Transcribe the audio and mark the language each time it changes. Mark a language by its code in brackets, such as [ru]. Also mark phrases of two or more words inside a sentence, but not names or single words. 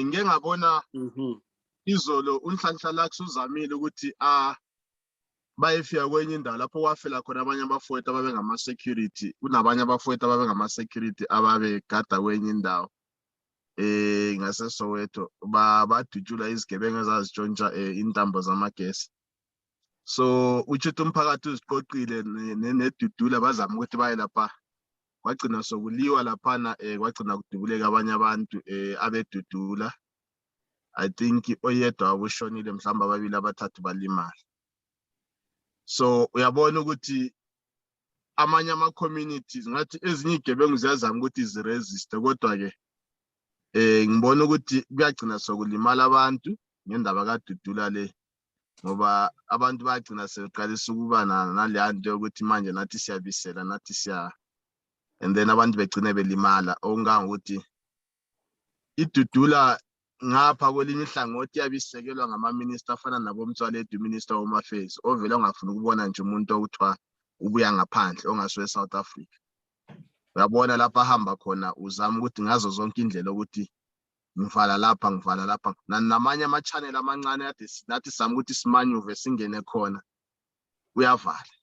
[zu] Ngeke ngabona izolo unhlanhla uzamile ukuthi bayefika kwenye indawo lapho kwafela khona abanye abafowethu ababe ngama-security, kunabanye abafowethu ababe ngama-security ababegada kwenye indawo ngaseSoweto badutshula izigebengu ezazitshontsha intambo zamagesi. So utshuthi umphakathi uziqoqile neDudula bazama ukuthi baye lapha, kwagcina sokuliwa laphana, kwagcina kudubuleka abanye abantu abeDudula. [en] I think [zu] oyedwa wabushonile, mhlawumbe ababili abathathu balimala. So uyabona ukuthi amanye ama-communities ngathi ezinye igebengu ziyazama ukuthi ziresiste, kodwa ke ngibona ukuthi kuyagcina sokulimala abantu ngendaba kaDudula le, ngoba abantu bagcina sebeqalisa ukuba naleya nto yokuthi manje nathi siyabisela, nathi [en] and then [zu] abantu begcine belimala okungangokuthi iDudula ngapha kwelinye ihlangothi yabisekelwa ngama-minister afana nabomtswaledu [en] minister home affairs [zu] ovele ongafuna ukubona nje umuntu okuthiwa ubuya ngaphandle ongasuwe South Africa. Uyabona lapha ahamba khona uzama ukuthi ngazo zonke indlela ukuthi ngivala lapha namanye ama-channel amancane ade nathi sama ukuthi simanyuve singene khona uyavala.